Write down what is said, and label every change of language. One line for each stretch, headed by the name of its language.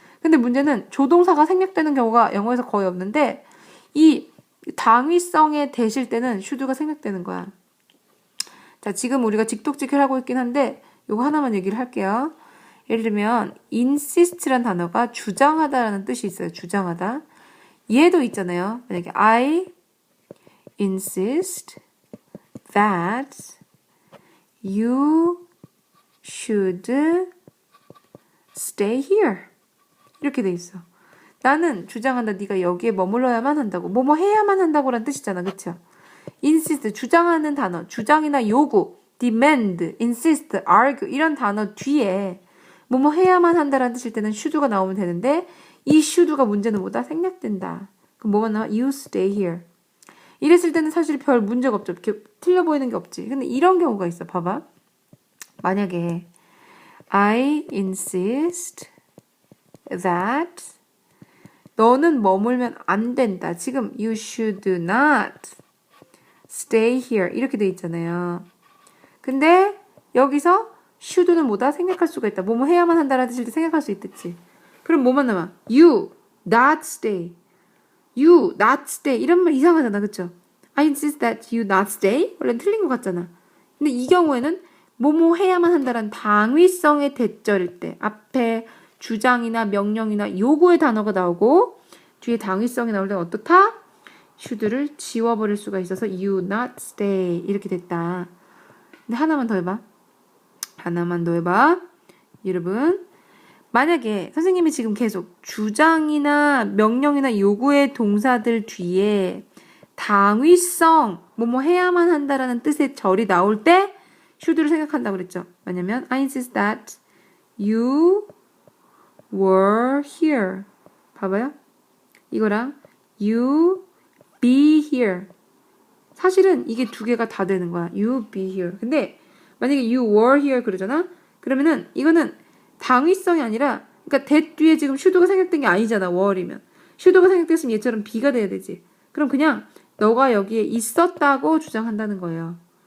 Korean: 근데 문제는 조동사가 생략되는 경우가 영어에서 거의 없는데 이 당위성에 대실 때는 should가 생략되는 거야. 자, 지금 우리가 직독직해를 하고 있긴 한데 요거 하나만 얘기를 할게요. 예를 들면 insist란 단어가 주장하다라는 뜻이 있어요. 주장하다. 얘도 있잖아요. 만약에
English: I insist that you should stay here.
Korean: 이렇게 돼 있어. 나는 주장한다. 네가 여기에 머물러야만 한다고. 뭐뭐 해야만 한다고라는 뜻이잖아. 그쵸? insist, 주장하는 단어. 주장이나 요구, demand, insist, argue 이런 단어 뒤에 뭐뭐 해야만 한다라는 뜻일 때는 should가 나오면 되는데 이 should가 문제는 뭐다? 생략된다. 그럼 뭐가 나와?
English: You stay here.
Korean: 이랬을 때는 사실 별 문제가 없죠. 이렇게 틀려 보이는 게 없지. 근데 이런 경우가 있어. 봐봐. 만약에
English: I insist that
Korean: 너는 머물면 안 된다. 지금
English: you should not stay here
Korean: 이렇게 돼 있잖아요. 근데 여기서 should는 뭐다? 생략할 수가 있다. 뭐뭐 해야만 한다라는 뜻일 때 생략할 수 있겠지. 그럼 뭐만 남아?
English: You not stay. You not stay
Korean: 이런 말 이상하잖아. 그쵸?
English: I insist that you not stay?
Korean: 원래는 틀린 것 같잖아. 근데 이 경우에는 뭐뭐 해야만 한다라는 당위성의 대절일 때 앞에 주장이나 명령이나 요구의 단어가 나오고 뒤에 당위성이 나올 때는 어떻다? should를 지워버릴 수가 있어서
English: you not stay
Korean: 이렇게 됐다. 근데 하나만 더 해봐. 하나만 더 해봐. 여러분 만약에 선생님이 지금 계속 주장이나 명령이나 요구의 동사들 뒤에 당위성 뭐뭐 해야만 한다라는 뜻의 절이 나올 때 should를 생각한다고 그랬죠. 왜냐면
English: I insist that you were here.
Korean: 봐봐요. 이거랑
English: you be here.
Korean: 사실은 이게 두 개가 다 되는 거야.
English: You be here.
Korean: 근데 만약에
English: you were here
Korean: 그러잖아. 그러면은 이거는 당위성이 아니라 그러니까 that 뒤에 지금 should가 생략된 게 아니잖아. were이면. should가 생략됐으면 얘처럼 be가 돼야 되지. 그럼 그냥 너가 여기에 있었다고 주장한다는 거예요.